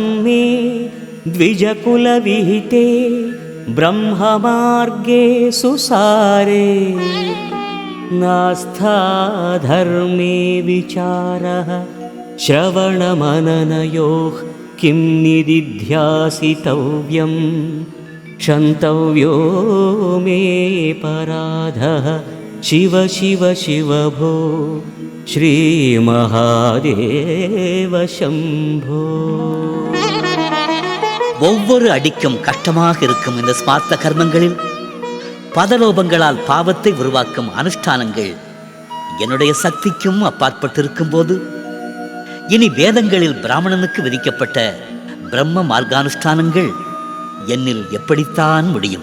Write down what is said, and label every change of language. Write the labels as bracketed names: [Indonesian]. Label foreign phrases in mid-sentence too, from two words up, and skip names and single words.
[Sanskrit] मे द्विजकुलविहिते ब्रह्ममार्गे सुसारे नास्था धर्मे विचारः श्रवणमननयोः किं निदिध्यासितव्यं क्षन्तव्यो मे पराधः शिव शिव शिव भो श्रीमहादेव शम्भो. [Tamil] ஒவ்வொரு அடிக்கும் கஷ்டமாக இருக்கும் இந்த ஸ்மார்த்த கர்மங்களில் பதலோபங்களால் பாவத்தை உருவாக்கும் அனுஷ்டானங்கள் என்னுடைய சக்திக்கும் அப்பாற்பட்டிருக்கும் போது இனி வேதங்களில் பிராமணனுக்கு விதிக்கப்பட்ட பிரம்ம மார்க்கானுஷ்டானங்கள் என்னில் எப்படித்தான் முடியும்?